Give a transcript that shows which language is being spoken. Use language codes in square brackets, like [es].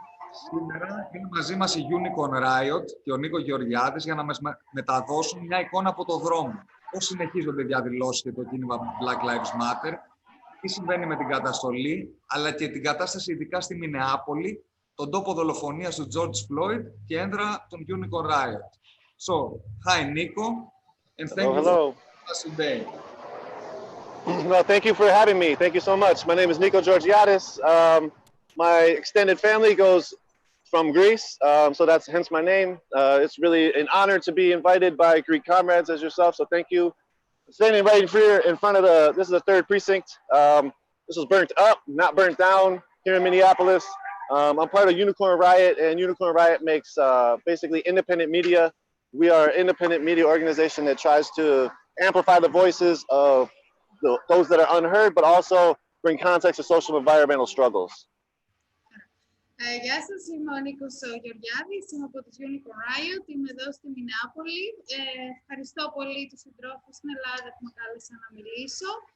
[el] Σήμερα είναι μαζί μας η Unicorn Riot και ο Νίκο Georgiades για να μας μεταδώσουν μια εικόνα από το δρόμο. Πώς συνεχίζονται οι διαδηλώσεις και το κίνημα Black Lives Matter, τι συμβαίνει με την καταστολή, αλλά και την κατάσταση ειδικά στη Μινεάπολη, τον τόπο δολοφονίας του George Floyd και έδρα των Unicorn Riot. [en] So, hi Niko, and thank you for us today. Well, thank you for having me. Thank you so much. My name is Niko Georgiades. My extended family goes from Greece, so that's hence my name. It's really an honor to be invited by Greek comrades as yourself, so thank you. Standing right here in front of this is the 3rd precinct. This was burnt up, not burnt down here in Minneapolis. I'm part of Unicorn Riot, and Unicorn Riot makes basically independent media. We are an independent media organization that tries to amplify the voices of those that are unheard, but also bring context to social and environmental struggles. [el] Γεια σας, είμαι ο Νίκος Γεωργιάδης, είμαι από τους Unicorn Riot, είμαι εδώ στη Μινεάπολη. Ευχαριστώ πολύ τους συντρόφους στην Ελλάδα που με κάλεσαν να μιλήσω.